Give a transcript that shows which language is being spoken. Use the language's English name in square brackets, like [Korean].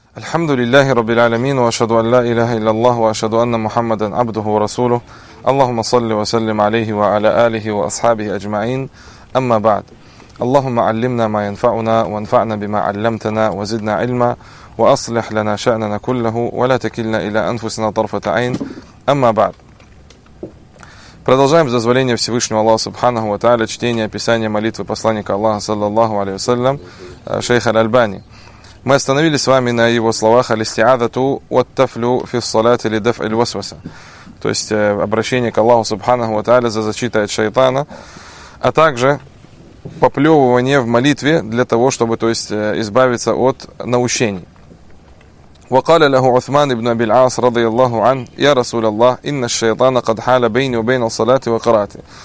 [Arabic] الحمد لله رب العالمين وأشهد أن لا إله إلا الله وأشهد أن محمدا عبده ورسوله اللهم صل وسلم عليه وعلى آله وأصحابه أجمعين أما بعد اللهم علمنا ما ينفعنا وانفعنا بما علمتنا وزدنا علما وأصلح لنا شأننا كله ولا تكلنا إلى أنفسنا طرفة عين أما بعد. [Russian] Продолжаем с дозволения Всевышнего Аллаха Субханаху ва Тааля чтение описания молитвы посланника Аллаха саллаллаху алейхи ва саллям шейха Аль-Альбани. Мы остановились с вами на его словах [Arabic] «Алистиадату ваттафлю фиссалати лидаф аль-васваса». [Russian] То есть обращение к Аллаху Субханаху ва Тааля за защитой от шайтана, а также поплевывание в молитве для того, чтобы, то есть, избавиться от наущений. [Arabic] وقال له عثمان بن أبي العاص رضي الله عنه يا رسول الله إن الشيطان قد حال بيني وبين الصلاة وقراءتي.